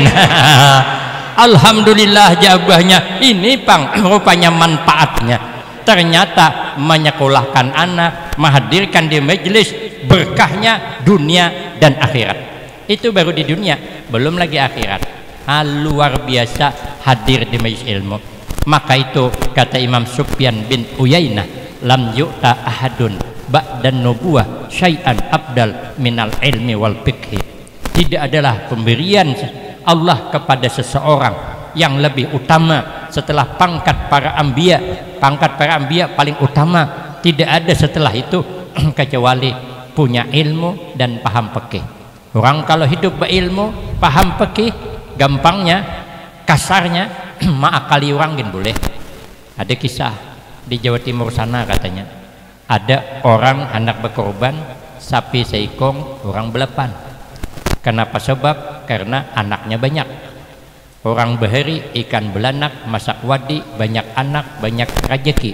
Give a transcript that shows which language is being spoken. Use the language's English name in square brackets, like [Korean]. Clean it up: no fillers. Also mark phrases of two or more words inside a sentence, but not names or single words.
[Banjar] Alhamdulillah jabahnya ini pang rupanya manfaatnya ternyata menyekolahkan anak, menghadirkan di majelis, berkahnya dunia dan akhirat. [Indonesian] Itu baru di dunia, belum lagi akhirat. Luar biasa hadir di majelis ilmu. Maka itu kata Imam Sufyan bin Uyainah, [Arabic] لم يؤت أحد بعد النبوة شيئا أفضل من العلم والفقه. [Indonesian] Tidak adalah pemberian Allah kepada seseorang yang lebih utama setelah pangkat para anbiya. Pangkat para anbiya paling utama, tidak ada setelah itu kecuali punya ilmu dan paham fikih. [Banjar] Orang kalau hidup berilmu, paham fikih, gampangnya, kasarnya ma'akali orang gin boleh. Ada kisah di Jawa Timur sana katanya, ada orang hendak berkorban sapi seikong orang belapan. [Indonesian] Kenapa? [Banjar] Sebab karena anaknya banyak. Orang bahari ikan belanak masak wadi, banyak anak banyak rezeki.